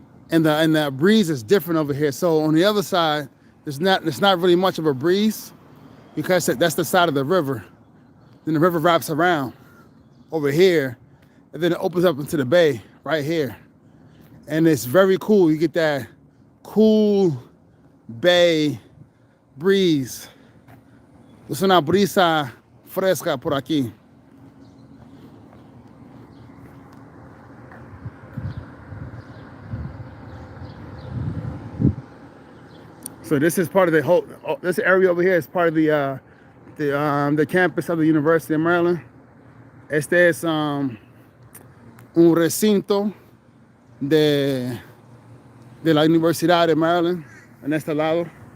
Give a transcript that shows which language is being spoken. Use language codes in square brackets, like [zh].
[en] And the breeze is different over here. So on the other side, there's not really much of a breeze because that's the side of the river. Then the river wraps around over here, and then it opens up into the bay right here. And it's very cool. You get that cool bay breeze. [es] Es una brisa fresca por aquí. [en] So this is part of the whole. This area over here is part of the campus of the University of Maryland. [es] Este es un recinto de la Universidad de Maryland en este lado.